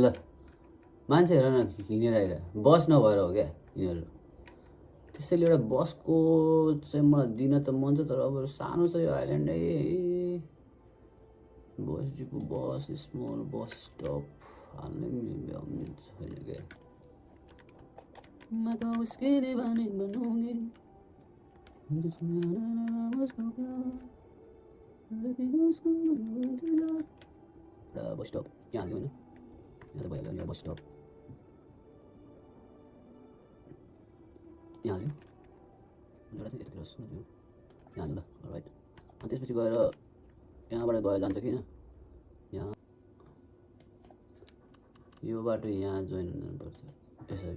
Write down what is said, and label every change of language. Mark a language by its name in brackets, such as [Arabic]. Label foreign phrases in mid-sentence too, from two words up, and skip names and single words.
[Nepali] ल मान्छे हेर न हिँडेर आइरहेको, बस नभएर हो क्या यिनीहरू। त्यसैले एउटा बसको चाहिँ मलाई दिन त मन छ, तर अब सानो छ यो आइल्यान्ड है। [English] bus depot, bus small bus stop [Nepali] हाल्नै मिल्छ होइन क्या। [Hindi] मैं तो उसके दीवाने बनूंगी, [English] bus stop [Nepali] यहाँ हाल्यो होइन, यहाँ त भइहाल्यो नि [English] bus stop, [Nepali] यहाँ हाल्यो एउटा चाहिँ यतातिर सुन्यो यहाँ हाल्नु ल। राइट अनि त्यसपछि गएर यहाँबाट गएर जान्छ कि यहाँ यो बाटो यहाँ जोइन हुनुपर्छ यसरी।